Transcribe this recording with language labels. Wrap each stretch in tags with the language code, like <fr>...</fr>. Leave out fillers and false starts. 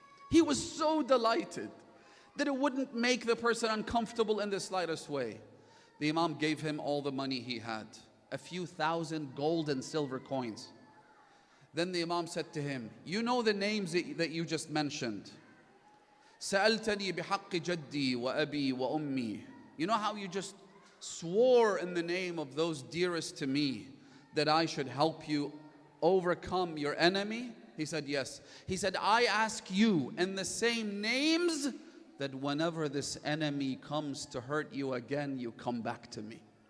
<en>He was so delighted that it wouldn't make the person uncomfortable in the slightest way. The Imam gave him all the money he had, a few thousand gold and silver coins. Then the Imam said to him, you know the names that you just mentioned.</en> <ar>سألتني بحق جدي وأبي وأمي.</ar> <en>You know how you just swore in the name of those dearest to me that I should help you overcome your enemy? He said, yes. He said, I ask you in the same names that whenever this enemy comes to hurt you again, you come back to me.</en>